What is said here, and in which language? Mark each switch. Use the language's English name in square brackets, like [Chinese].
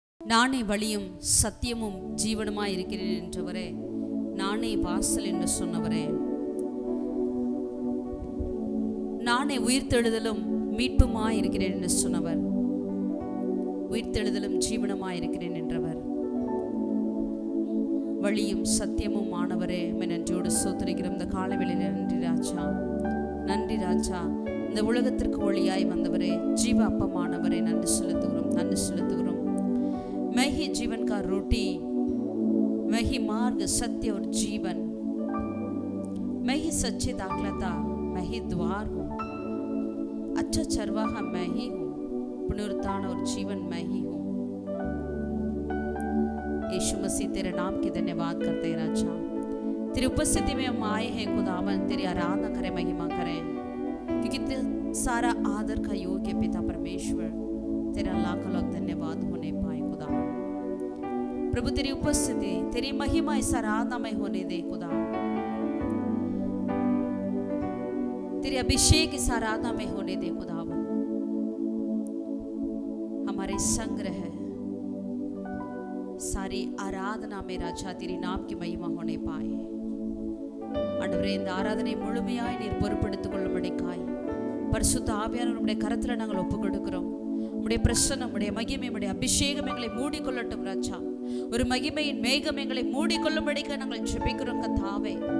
[Tamil] நானே வழியும் சத்தியமும் ஜீவனுமாய் இருக்கிறேன் என்றவரே, நானே வாசல் என்று சொன்னவரே, நானே உயிர்த்தெழுதலும் மீட்புமாய் இருக்கிறேன் என்று சொன்னவர், உயிர்த்தெழுதலும் ஜீவனுமாய் இருக்கிறேன் என்றவர், வழியும் சத்தியமும் ஆனவரே, நன்றியோடு ஸ்தோத்திரிக்கிறோம். இந்த காலவெளியில் நன்றி ராஜா, நன்றி ராஜா. இந்த உலகத்திற்கு ஒளியாய் வந்தவரே, ஜீவ அப்பமானவரே, நன்றி செலுத்துகிறோம், நன்றி செலுத்துகிறோம். [Hindi] मैं ही जीवन का रोटी, मैं ही मार्ग सत्य और जीवन, मैं ही सच्ची दाखलता, मैं ही द्वार हूँ, अच्छा चरवाहा मैं ही हूँ, पुनरुत्थान और जीवन मैं ही हूँ। यीशु मसीह तेरे नाम की धन्यवाद करते हैं राजा। तेरी उपस्थिति में हम आए हैं खुदावन, तेरी आराधना करें, महिमा करें, क्योंकि सारा आदर का योग्य पिता परमेश्वर, तेरा लाख लाख धन्यवाद होने पाए खुदा। प्रभु तेरी उपस्थिति, तेरी महिमा इस आराधना में होने दे खुदा, तेरे अभिषेक इस आराधना में होने दे खुदावन। हमारे संग्रह सारी आराधना में राजा तेरी नाम की महिमा होने पाए। [Tamil] ஆண்டவரே, இந்த ஆராதனை முழுமையாய் நீர் பொறுப்பெடுத்துக் கொள்ளும்படிக்காய் பரிசுத்த ஆவியானவர் நம்முடைய கரத்துல நாங்கள் ஒப்புக் கொடுக்கிறோம். உம்முடைய பிரசன்னம், உம்முடைய மகிமை, உம்முடைய அபிஷேகம் எங்களை மூடிக்கொள்ளட்டும் ராஜா. ஒரு மகிமையின் மேகம் எங்களை மூடிக்கொள்ளும்படிக்கு நாங்கள் ஜெபிக்கிறோம் கர்த்தாவே.